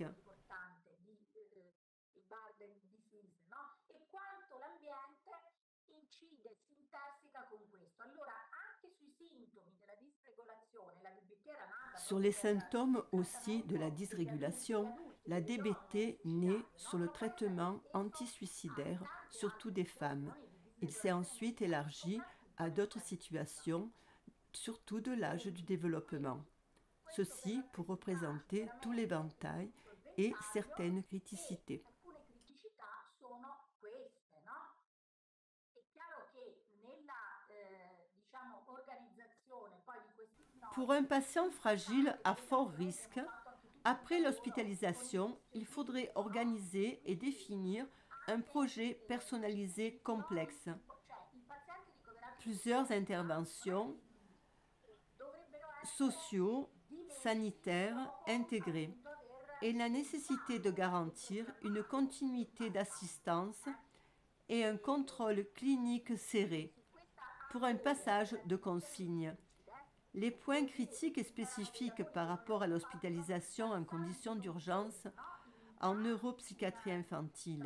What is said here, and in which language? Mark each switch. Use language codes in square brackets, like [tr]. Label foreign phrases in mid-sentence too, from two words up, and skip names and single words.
[it] importante di [en] burden disease, [it] no? E quanto l'ambiente incide, si interseca con questo. Allora, anche sui sintomi della disregolazione, la DBT era nata [fr] Sur [it] proprio [fr] les symptômes aussi de la [it] per [fr] dysrégulation, la DBT naît sur le traitement antisuicidaire, surtout des femmes. Il s'est ensuite élargi à d'autres situations, surtout de l'âge du développement. Ceci pour représenter tout l'éventail et certaines criticités. [it] alcune criticità sono queste, no? È chiaro che nella diciamo, organizzazione poi di questi [fr] Pour un patient fragile à fort risque, après l'hospitalisation, il faudrait organiser et définir un projet personnalisé complexe. [it] cioè il paziente ricoverato [fr] Plusieurs interventions [it] dovrebbero essere [fr] sociaux, sanitaires intégrées et la nécessité de garantir une continuité d'assistance et un contrôle clinique serré pour un passage de consigne. Les points critiques et spécifiques par rapport à l'hospitalisation en conditions d'urgence en neuropsychiatrie infantile.